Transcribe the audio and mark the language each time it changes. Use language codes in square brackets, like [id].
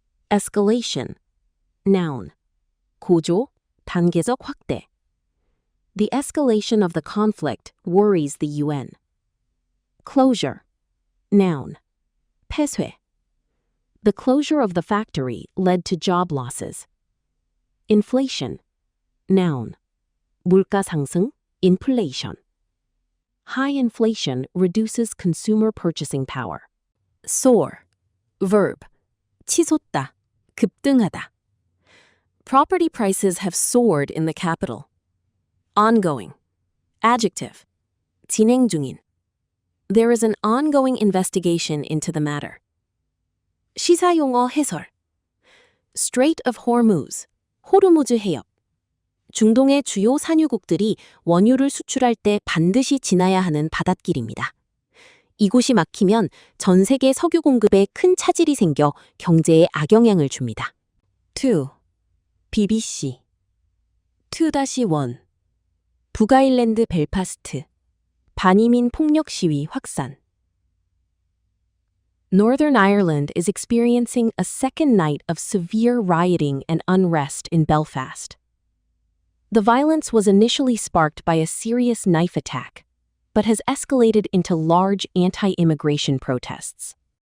[en] Escalation. Noun. [ko] 고조, 단계적 확대. [en] The escalation of the conflict worries the UN. Closure. Noun. [ko] 폐쇄. [en] The closure of the factory led to job losses. Inflation. Noun. [ko] 물가 상승, inflation. [en] High inflation reduces consumer purchasing power. Soar. Verb. [ko] 치솟다, 급등하다. [en] Property prices have soared in the capital. Ongoing. Adjective. [ko] 진행 중인. [en] There is an ongoing investigation into the matter. [ko] 시사용어 해설. [en] Strait of Hormuz, 호르무즈 해협. [ko] 중동의 주요 산유국들이 원유를 수출할 때 반드시 지나야 하는 바닷길입니다. 이곳이 막히면 전 세계 석유 공급에 큰 차질이 생겨 경제에 악영향을 줍니다. 2. BBC 2-1 북아일랜드 벨파스트 반이민 폭력 시위 확산. [en] Northern Ireland is experiencing a second night of severe rioting and unrest in Belfast. The violence was initially sparked by a serious knife attack, but has escalated into large anti-immigration protests.